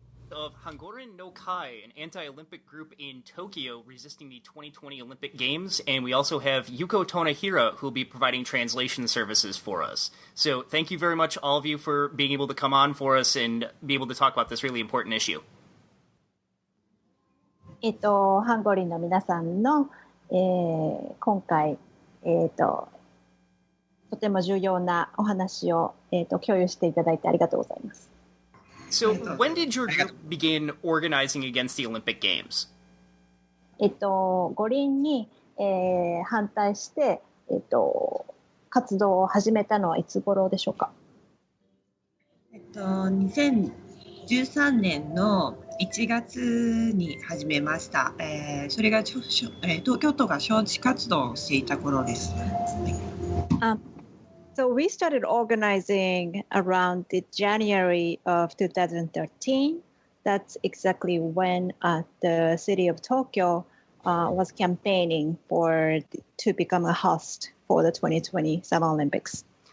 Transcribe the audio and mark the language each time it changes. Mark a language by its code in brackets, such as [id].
[en] Of Hangorin no Kai, an anti-Olympic group in Tokyo resisting the 2020 Olympic Games, and we also have Yuko Tonahira, who will be providing translation services for us. So thank you very much, all of you, for being able to come on for us and be able to talk about this really important issue. [ja] ハンゴリンの皆さんの、今回、とても重要なお話を、共有していただいてありがとうございます。 [en] So, when did your group begin organizing against the Olympic Games? [ja] 五輪に、反対して、活動を始めたのはいつ頃でしょうか。 2013年の1月に始めました。それが東京都が招致活動をしていた頃です。 [en] So we started organizing around the January of 2013. That's exactly when the city of Tokyo was campaigning to become a host for the 2020 Summer Olympics.